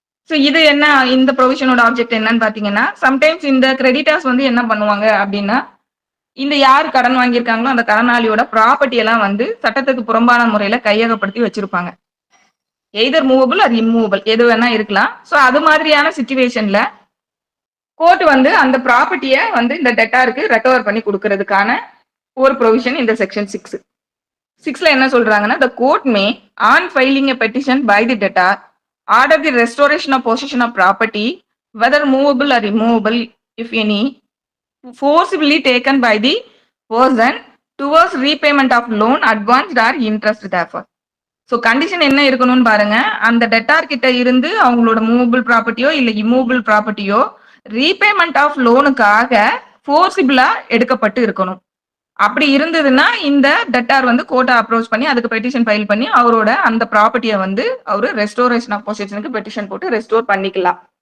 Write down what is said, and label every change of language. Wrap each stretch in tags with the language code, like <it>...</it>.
<ta>So இது என்ன, இந்த ப்ரொவிஷனோட ஆப்ஜெக்ட் என்னன்னு பாத்தீங்கன்னா, சம்டைம்ஸ் இந்த கிரெடிட்டர்ஸ் வந்து என்ன பண்ணுவாங்க அப்படின்னா, இந்த யார் கடன் வாங்கியிருக்காங்களோ அந்த கடனாளியோட ப்ராப்பர்ட்டி எல்லாம் வந்து சட்டத்துக்கு புறம்பான முறையில கையகப்படுத்தி வச்சிருப்பாங்க. எய்தர் மூவபிள் அது இம்மூவபிள் எது வேணா இருக்கலாம். ஸோ அது மாதிரியான சிச்சுவேஷன்ல கோர்ட் வந்து அந்த ப்ராப்பர்ட்டியை வந்து இந்த டெட்டாருக்கு ரெக்கவர் பண்ணி கொடுக்கறதுக்கான ஒரு ப்ரொவிஷன் இந்த செக்ஷன் 6ல என்ன சொல்றாங்கன்னா,</ta> <en>the court may on filing a petition by the debtor order the restoration of possession of property whether movable or immovable if any forcibly taken by the person towards repayment of loan advanced or interest therefore.</en> <ta>So condition என்ன இருக்கணும்னு பாருங்க, அந்த debtor கிட்ட இருந்து அவங்களோட movable ப்ராப்பர்ட்டியோ இல்ல immovable ப்ராப்பர்ட்டியோ repayment of லோனுக்காக ஃபோர்சிபிளா எடுக்கப்பட்டு இருக்கணும். அப்படி இருந்ததுன்னா இந்த டெட்டார் வந்து கோர்ட்டை அப்ரோச் பண்ணி அதுக்கு பெட்டிஷன் ஃபைல் பண்ணி அவரோட அந்த ப்ராப்பர்ட்டியை வந்து அவரு ரெஸ்டோரேஷன் ஆஃப் பொசிஷனுக்கு பெட்டிஷன் போட்டு ரெஸ்டோர் பண்ணிக்கலாம்.</ta>